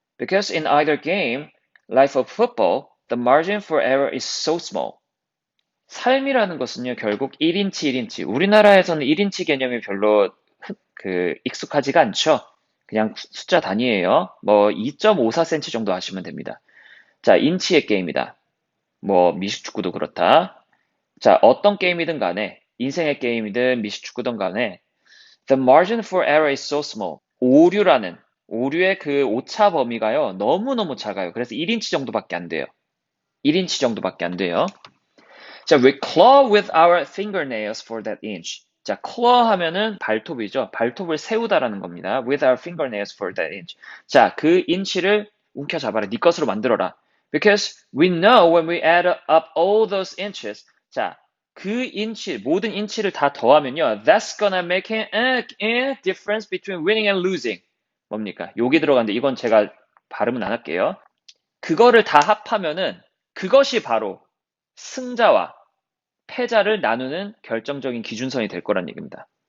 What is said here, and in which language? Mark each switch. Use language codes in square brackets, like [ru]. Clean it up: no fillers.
[en] Because in either game, life of football, the margin for error is so small. [ko] 삶이라는 것은요, 결국 1인치, 1인치. 우리나라에서는 1인치 개념이 별로 익숙하지가 않죠. 그냥 숫자 단위예요. 뭐 2.54cm 정도 아시면 됩니다. 자, 인치의 게임이다. 뭐 미식축구도 그렇다. 자, 어떤 게임이든 간에 인생의 게임이든 미식축구든 간에 [en] the margin for error is so small. [ko] 오류의 그 오차 범위가요, 너무너무 작아요. 그래서 1인치 정도밖에 안 돼요. 1인치 정도밖에 안 돼요. 자, [en] we claw with our fingernails for that inch. [ko] 자, claw 하면은 발톱이죠. 발톱을 세우다라는 겁니다. [en] with our fingernails for that inch. [ko] 자, 그 인치를 움켜잡아라. 네 것으로 만들어라. [en] Because we know when we add up all those inches. [ko] 자, 그 인치, 모든 인치를 다 더하면요. [en] That's gonna make a difference between winning and losing. [ko] 뭡니까? 여기 들어가는데 이건 제가 발음은 안 할게요. 그거를 다 합하면은 그것이 바로 승자와 패자를 나누는 결정적인 기준선이 될 거란 얘기입니다.